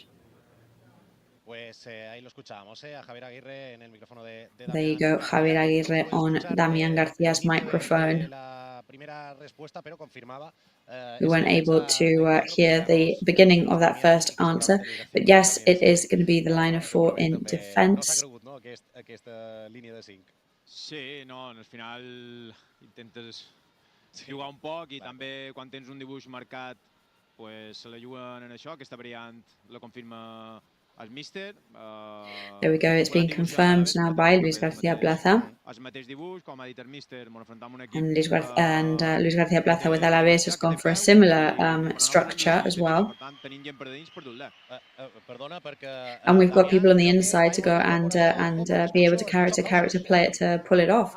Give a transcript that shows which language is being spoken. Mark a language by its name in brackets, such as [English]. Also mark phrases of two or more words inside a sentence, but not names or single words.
[English] There you go, Javier Aguirre on Damián García's microphone. We weren't able to hear the beginning of that first answer, but yes, it is going to be the line of 4 in defense. [Catalan] Sí, no, al final intentes jugar un poc i també quan tens un dibuix marcat pues se la juguen en això, aquesta variant la confirma [English] There we go, it's being confirmed now by Luis García Plaza. And Luis García Plaza with Alavés has gone for a similar structure as well. And we've got people on the inside to go and be able to character play it to pull it off.